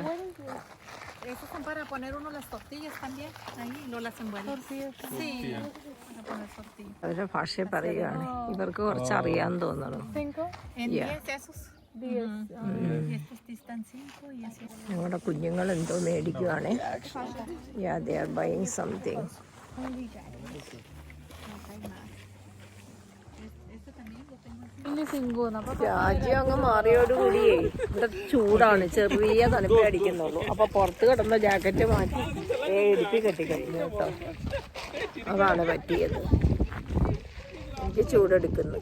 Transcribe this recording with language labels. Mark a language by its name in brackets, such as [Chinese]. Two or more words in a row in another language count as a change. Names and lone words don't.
[Spanish] Esos son para poner uno las tortillas también, ahí no las envuelven. Sí, para poner tortillas. [Malayalam] അവരുടെ ഭാഷയെ പറയുകയാണ്. ഇവർക്ക് കുറച്ച് അറിയാൻ തോന്നണം. [Spanish] En 10 esos. 10. Estos distan 5 y así. [Malayalam] ഞങ്ങളുടെ കുഞ്ഞുങ്ങൾ എന്തോ മേടിക്കുവാണേ. [English] They are buying something. [Malayalam] രാജ്യം അങ്ങ് മാറിയോടുകൂടിയേ ഇവിടെ ചൂടാണ്, ചെറിയ തണുപ്പേ അടിക്കുന്നുള്ളൂ. അപ്പൊ പുറത്ത് കിടന്ന ജാക്കറ്റ് മാറ്റി എടുപ്പി കെട്ടിക്കഴിഞ്ഞു കേട്ടോ. അതാണ് പറ്റിയത്. എനിക്ക് ചൂടെടുക്കുന്നു.